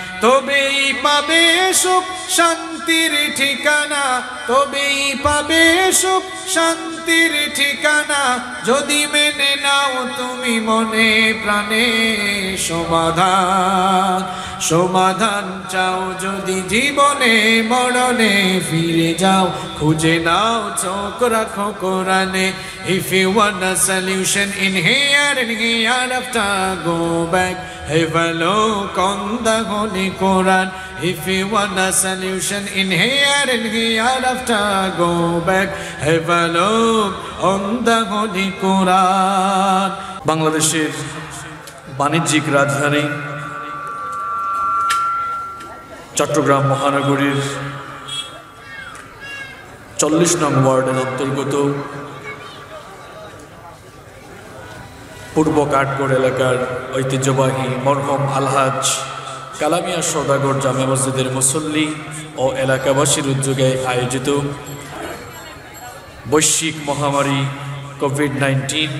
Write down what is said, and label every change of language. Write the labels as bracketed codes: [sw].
[bn] তবেই পাবে সুখ শান্তির ঠিকানা, তবেই পাবে সুখ শান্তির ঠিকানা, যদি মেনে নাও তুমি মনে প্রাণে। সমাধান সমাধান চাও যদি জীবনে মরণে, ফিরে যাও খুঁজে নাও চোখ রাখো কোরআনে। [en] If you want a solution in here and hereafter, go back, have a look on the Holy Quran. If you want a solution in here and hereafter, go back, have a look on the Holy Quran. [bn] বাংলাদেশের বাণিজ্যিক রাজধানী চট্টগ্রাম মহানগরীর 40 নং ওয়ার্ডের অন্তর্গত পূর্ব কাঠগড় এলাকার ঐতিহ্যবাহী মরহুম আলহাজ কালামিয়া সওদাগর জামে মসজিদের মুসল্লি ও এলাকাবাসীর উদ্যোগে আয়োজিত বৈশ্বিক মহামারী কোভিড-19